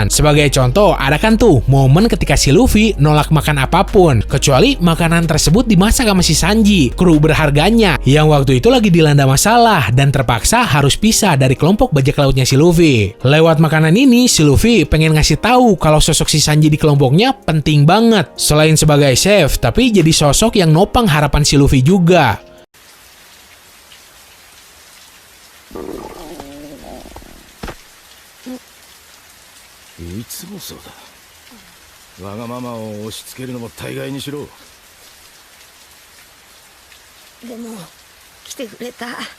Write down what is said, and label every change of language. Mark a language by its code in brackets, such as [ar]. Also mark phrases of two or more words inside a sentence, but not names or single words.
[id] Sebagai contoh, ada kan tuh momen ketika si Luffy nolak makan apapun kecuali makanan tersebut dimasak sama si Sanji, kru berharganya, yang waktu itu lagi dilanda masalah dan terpaksa harus pisah dari kelompok bajak lautnya si Luffy. Lewat makanan ini, si Luffy pengen ngasih tahu kalau sosok si Sanji di kelompoknya penting banget. Selain sebagai chef, tapi jadi sosok yang nopang harapan si Luffy juga. [ja] いつもそうだ。わがままを押し付けるのも大概にしろ。でも来てくれた。